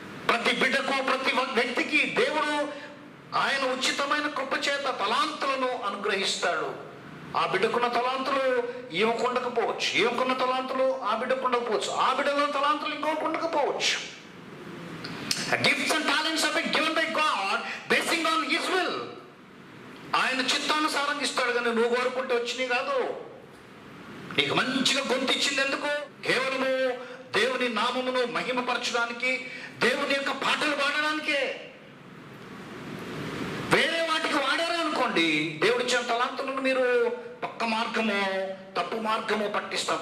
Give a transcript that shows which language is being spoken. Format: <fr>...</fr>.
<te>ప్రతి బిడ్డకు, ప్రతి వ్యక్తికి దేవుడు ఆయన ఉచితమైన కృప చేత తలాంతులను అనుగ్రహిస్తాడు. ఆ బిడ్డకున్న తలాంతులు ఈమెకుండకపోవచ్చు, ఈమెకున్న తలాంతులు ఆ బిడ్డకుండకపోవచ్చు, ఆ బిడ్డలో తలాంతులు ఇంకొకటి ఉండకపోవచ్చు.</te> <en>Gifts and talents have been given by God basing on His will.</en> <te>ఆయన చిత్తానుసారం ఇస్తాడు, కానీ నువ్వు కోరుకుంటే వచ్చినాయి కాదు. నీకు మంచిగా గొంతు ఇచ్చింది ఎందుకు? కేవలము దేవుని నామమును మహిమపరచడానికి, దేవుని యొక్క పాటలు పాడడానికే. వేరే వాటికి వాడారు అనుకోండి, దేవుడిచ్చిన తలాంతులను మీరు పక్క మార్గము, తప్పు మార్గము పట్టిస్తాం.</te>